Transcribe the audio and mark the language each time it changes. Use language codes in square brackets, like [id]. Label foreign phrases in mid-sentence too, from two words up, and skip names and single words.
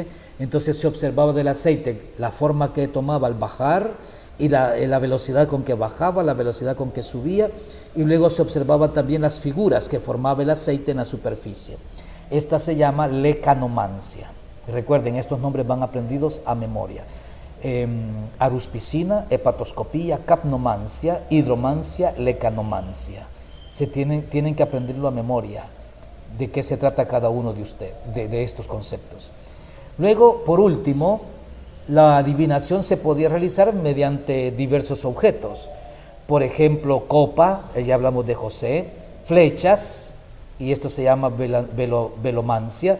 [es] Entonces se observaba del aceite la forma que tomaba al bajar y la velocidad con que bajaba, la velocidad con que subía, y luego se observaba también las figuras que formaba el aceite en la superficie. Esta se llama lecanomancia. Recuerden, estos nombres van aprendidos a memoria. Aruspicina, hepatoscopía, capnomancia, hidromancia, lecanomancia. Tienen que aprenderlo a memoria, de qué se trata cada uno de ustedes, de estos conceptos. Luego, por último, la adivinación se podía realizar mediante diversos objetos. Por ejemplo, copa, ya hablamos de José, flechas, y esto se llama velomancia.